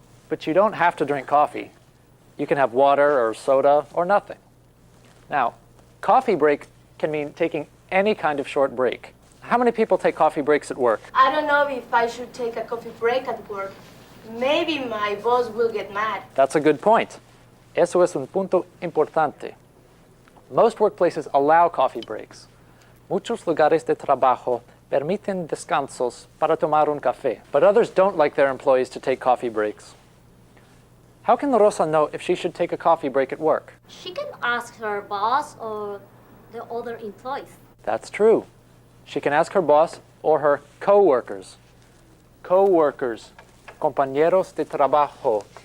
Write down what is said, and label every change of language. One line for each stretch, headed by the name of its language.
English: But you don't have to drink coffee. You can have water or soda or nothing. Now, coffee break can mean taking any kind of short break. How many people take coffee breaks at work? I don't know if I should take a coffee break at work. Maybe my boss will get mad. That's a good point.
Spanish: Eso es un punto importante.
English: Most workplaces allow coffee breaks.
Spanish: Muchos lugares de trabajo permiten descansos para tomar un café,
English: but others don't like their employees to take coffee breaks. How can Rosa know if she should take a coffee break at work? She can ask her boss or the other employees. That's true. She can ask her boss or her co-workers.
Spanish: Co-workers, compañeros de trabajo.